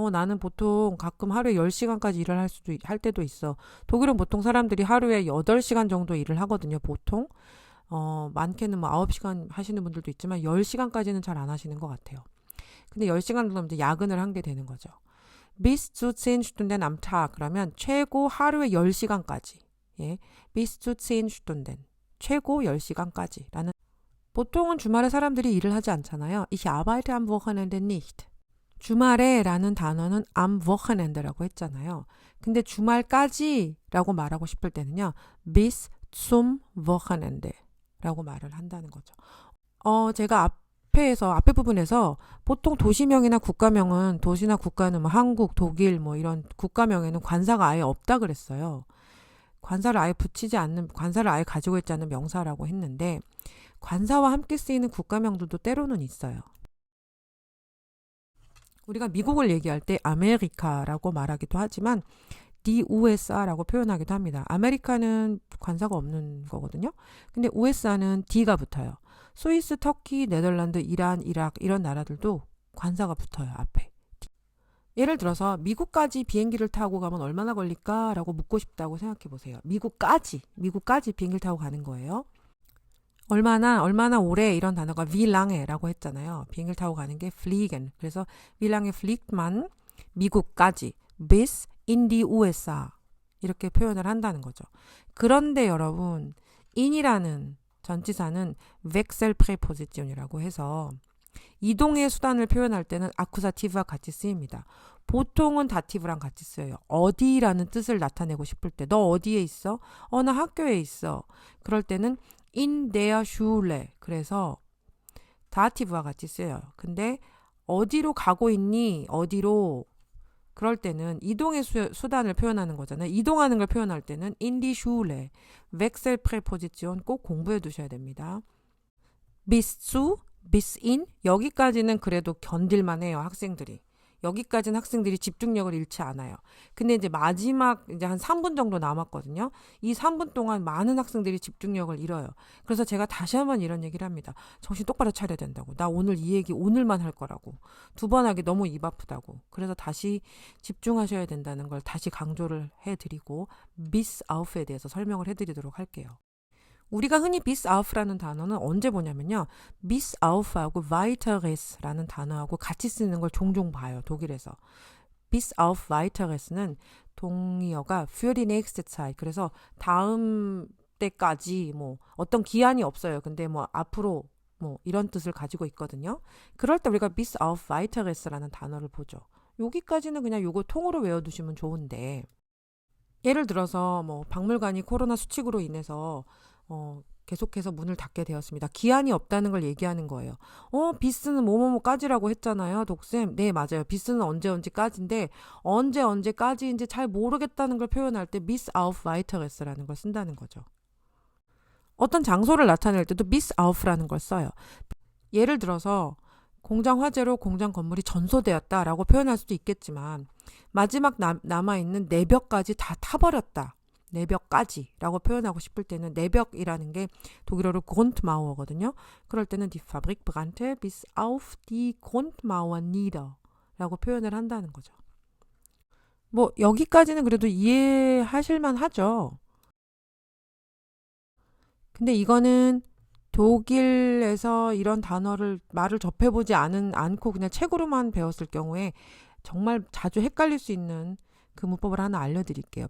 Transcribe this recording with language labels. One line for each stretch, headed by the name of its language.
Korean: 나는 보통 가끔 하루에 10시간까지 일을 할 때도 있어. 독일은 보통 사람들이 하루에 8시간 정도 일을 하거든요. 보통. 많게는 9시간 하시는 분들도 있지만 10시간까지는 잘 안 하시는 것 같아요. 근데 10시간 정도면 이제 야근을 한 게 되는 거죠.
German: bis zu 10 Stunden am Tag
Korean: 그러면 최고 하루에 10시간까지. 예.
German: bis zu 10 Stunden.
Korean: 최고 10시간까지 라는. 보통은 주말에 사람들이 일을 하지 않잖아요.
German: Ich arbeite am Wochenende nicht.
Korean: 주말에 라는 단어는 am Wochenende라고 했잖아요. 근데 주말까지 라고 말하고 싶을 때는요.
German: bis zum Wochenende
Korean: 라고 말을 한다는 거죠. 제가 앞에 부분에서 보통 도시명이나 국가명은 도시나 국가는 뭐 한국, 독일 뭐 이런 국가명에는 관사가 아예 없다 그랬어요. 관사를 아예 가지고 있지 않는 명사라고 했는데 관사와 함께 쓰이는 국가명들도 때로는 있어요. 우리가 미국을 얘기할 때 아메리카라고 말하기도 하지만 die USA라고 표현하기도 합니다. 아메리카는 관사가 없는 거거든요. 근데 USA는 D가 붙어요. 스위스, 터키, 네덜란드, 이란, 이락 이런 나라들도 관사가 붙어요. 앞에. 예를 들어서 미국까지 비행기를 타고 가면 얼마나 걸릴까라고 묻고 싶다고 생각해 보세요. 미국까지 비행기를 타고 가는 거예요. 얼마나 오래 이런 단어가
German: wie lange
Korean: 라고 했잖아요. 비행기를 타고 가는 게 fliegen. 그래서
German: wie lange fliegt man
Korean: 미국까지
German: bis in die USA
Korean: 이렇게 표현을 한다는 거죠. 그런데 여러분 in이라는 전치사는 Wechselpräposition이라고 해서 이동의 수단을 표현할 때는 아쿠사티브와 같이 쓰입니다. 보통은 다티브랑 같이 써요. 어디라는 뜻을 나타내고 싶을 때 너 어디에 있어? 나 학교에 있어. 그럴 때는
German: in der Schule.
Korean: 그래서 다티브와 같이 쓰여요. 근데 어디로 가고 있니? 어디로? 그럴 때는 이동의 수단을 표현하는 거잖아요. 이동하는 걸 표현할 때는
German: in die Schule.
Korean: Wechselpräposition 꼭 공부해 두셔야 됩니다. bis zu, bis in 여기까지는 그래도 견딜만 해요. 학생들이. 여기까지는 학생들이 집중력을 잃지 않아요. 근데 이제 마지막 이제 한 3분 정도 남았거든요. 이 3분 동안 많은 학생들이 집중력을 잃어요. 그래서 제가 다시 한번 이런 얘기를 합니다. 정신 똑바로 차려야 된다고. 나 오늘 이 얘기 오늘만 할 거라고. 2번 하기 너무 입 아프다고. 그래서 다시 집중하셔야 된다는 걸 다시 강조를 해드리고 bis auf에 대해서 설명을 해드리도록 할게요. 우리가 흔히 bis auf라는 단어는 언제 보냐면요. bis auf하고 weiteres라는 단어하고 같이 쓰는 걸 종종 봐요. 독일에서.
German: bis auf weiteres는
Korean: 동의어가
German: für die nächste Zeit.
Korean: 그래서 다음 때까지 뭐 어떤 기한이 없어요. 근데 뭐 앞으로 뭐 이런 뜻을 가지고 있거든요. 그럴 때 우리가 bis auf weiteres라는 단어를 보죠. 여기까지는 그냥 요거 통으로 외워두시면 좋은데 예를 들어서 뭐 박물관이 코로나 수칙으로 인해서 계속해서 문을 닫게 되었습니다. 기한이 없다는 걸 얘기하는 거예요. 비스는 뭐뭐뭐까지라고 했잖아요. 독쌤. 네, 맞아요. 비스는 언제까지인데 언제까지인지 잘 모르겠다는 걸 표현할 때 bis auf weiteres라는 걸 쓴다는 거죠. 어떤 장소를 나타낼 때도 bis auf라는 걸 써요. 예를 들어서 공장 화재로 공장 건물이 전소되었다라고 표현할 수도 있겠지만 마지막 남아있는 내벽까지 다 타버렸다. 내벽까지라고 표현하고 싶을 때는 내벽이라는 게 독일어로 Grundmauer거든요. 그럴 때는
German: die Fabrik brannte bis auf die Grundmauer nieder
Korean: 라고 표현을 한다는 거죠. 뭐 여기까지는 그래도 이해하실만 하죠. 근데 이거는 독일에서 이런 말을 접해보지 않고 그냥 책으로만 배웠을 경우에 정말 자주 헷갈릴 수 있는 그 문법을 하나 알려드릴게요.